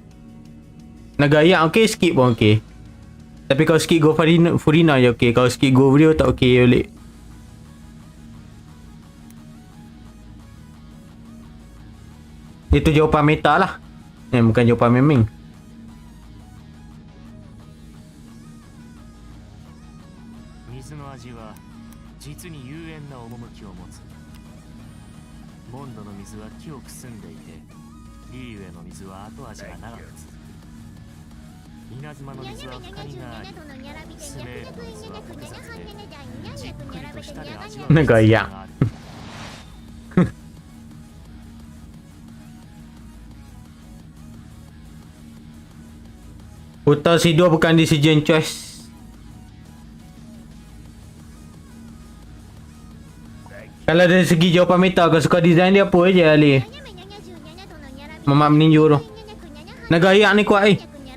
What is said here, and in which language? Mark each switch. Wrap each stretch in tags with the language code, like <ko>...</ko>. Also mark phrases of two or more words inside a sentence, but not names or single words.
<ms>Nagayak okey, skip pun okey. Tapi kau skip go Furina je okey. Kau skip go video tak okey boleh. Itu jawapan meta lah. Bukan jawapan meming.</ms> <ja>水の味は実に幽怨な趣を持つ。モンドの水は清く澄んでいて、リーユへの水は後味が長く続く。稲妻の水は深みがあり、スメールの水は複雑で、じっくりと舌で味わう。なんか嫌。</ja> <ms>Putar si dua bukan</ms> <en>decision choice.</en> <ms>Kalau dari segi jawapan meta, kau suka design dia apa je Ali? Mamak meninju tu. Nagayak ni kuat eh.</ms>